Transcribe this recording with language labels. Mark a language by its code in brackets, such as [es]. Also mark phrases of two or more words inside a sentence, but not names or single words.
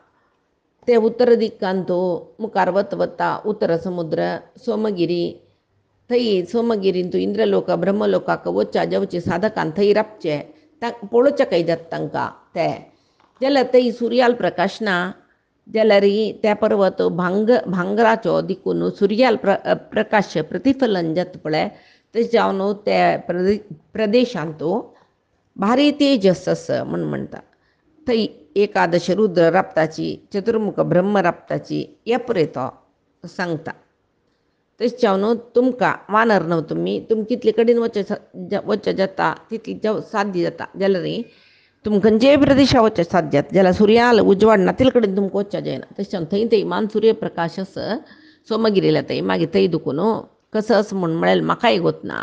[kok] ते उत्तर दिक्कान मुखार वता उत्तर समुद्र सोमगिरी थंय सोमगिरीन इंद्रलोक ब्रह्मलोकाक वच्चा जेवचे साधकान थंय राबचे पळोवचें खंय जाता तांकां ते जाल्यार थंय सुर्याल प्रकाश ना. जाल्यार त्या पर्वत भांगराचो देखून सुर्याल प्रकाश प्रतिफलन जाता पळय तशें जावन त्या प्रदेशांत भारी तेजस आसा म्हूण म्हणटा. थंय एकादश रुद्र राबताची चतुर्मुख ब्रह्म राबताची हे पळय तो सांगता. तशें जावन तुमकां वानर न्हू तुमी कितले कडेन वचचें जाता तितलें साध्य जाता. जाल्यार तुमकां खंयचेय प्रदेशाक वचचें साध्य जाता जाल्यार सुर्याल उजवाड ना तितले कडेन तुमकां वचचें जायना. तशें जावन थंय मान सूर्यप्रकाश आसा सोमगिरीला थंय मागीर थंय दुखून कसो आसा म्हूण म्हळ्यार म्हाकाय गोतना.